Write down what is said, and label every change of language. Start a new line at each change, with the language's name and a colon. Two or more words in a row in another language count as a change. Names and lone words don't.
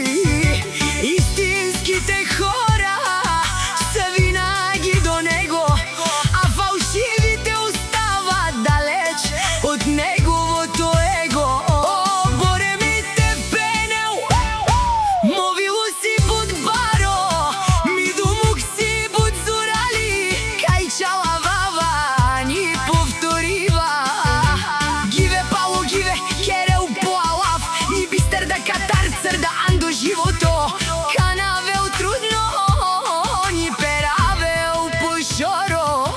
Bulgarian: Истинските хора са винаги до него, а фалшивите остават далеч от неговото его.
Romany: О, Боре ми те пенел, мовило си под баро, ми думук си под зорали, кай чалавава ни повторива. Гиве Пало, гиве Керел Поалав, ни бистер да катар цър да андо живото. Канавел трудно, ни перавел по шоро.